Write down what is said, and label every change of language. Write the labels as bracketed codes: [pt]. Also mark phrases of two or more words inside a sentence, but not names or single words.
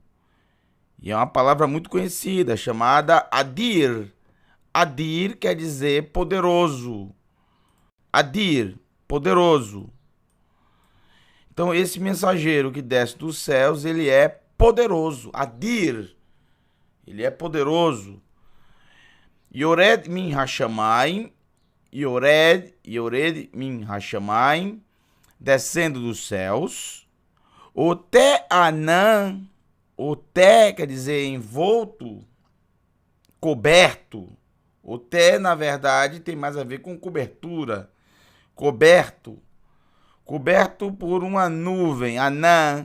[pt] E é uma palavra muito conhecida, chamada Adir. Adir quer dizer poderoso. Adir, poderoso. Então, esse mensageiro que desce dos céus, ele é poderoso. Adir, ele é poderoso. [he] יורד מן השמים, יורד מן השמים, [pt] descendo dos céus. [he] עוטה ענן, [pt] o te quer dizer envolto, coberto. O te, na verdade, tem mais a ver com cobertura, coberto por uma nuvem, anã.